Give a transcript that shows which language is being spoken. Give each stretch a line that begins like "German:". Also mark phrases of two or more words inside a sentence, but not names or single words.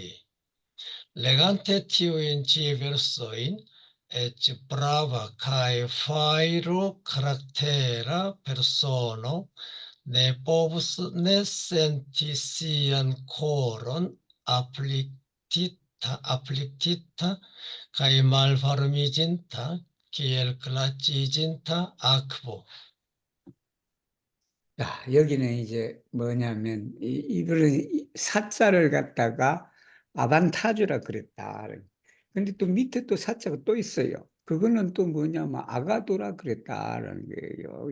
Esperanto: Legante tiujn ĉi versojn, eĉ brava kaj fajro karaktera persono ne povus ne senti sian koron affliktita kaj malvarmiĝinta kiel glaciĝinta akvo.
Korean: 자, 여기는 이제 뭐냐면, 이거를 사자를 갖다가 아반타주라 그랬다. 근데 또 밑에 또 사자가 또 있어요. 그거는 또 뭐냐면 아가도라 그랬다라는 거예요.